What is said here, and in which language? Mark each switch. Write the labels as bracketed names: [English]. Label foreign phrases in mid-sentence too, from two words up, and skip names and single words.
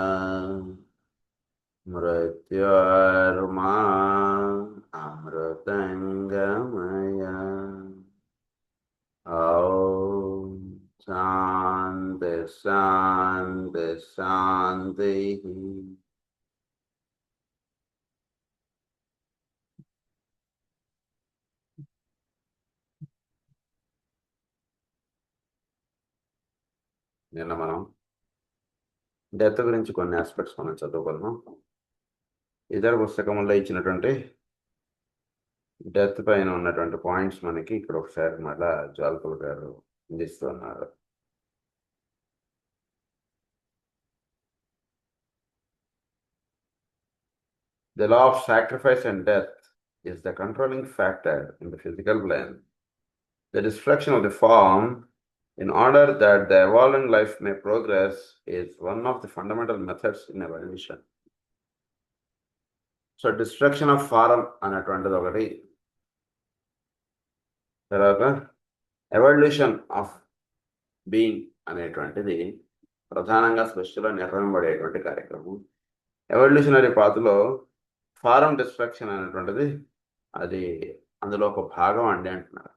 [Sanskrit] मृत्योर्मा अमृतङ्गमय ॐ शान्ति शान्ति शान्तिः [Telugu] నిన్న మనం డెత్ గురించి కొన్ని ఆస్పెక్ట్స్ మనం చదువుకున్నాం. ఇతర పుస్తకంలో ఇచ్చినటువంటి డెత్ పైన ఉన్నటువంటి పాయింట్స్ మనకి ఇక్కడ ఒకసారి మళ్ళా జాల్పుల్ గారు అందిస్తున్నారు. [English] The law of sacrifice and death is the controlling factor in the physical plane. The destruction of the form in order that the evolving life may progress is one of the fundamental methods in evolution. So destruction of form [Telugu] అనేటువంటిది ఒకటి, తర్వాత [English] evolution of being [Telugu] అనేటువంటిది ప్రధానంగా సృష్టిలో నిర్వహింపబడేటువంటి కార్యక్రమం. [English] evolutionary pathలో form destruction [Telugu] అనేటువంటిది అది అందులో ఒక భాగం అండి అంటున్నారు.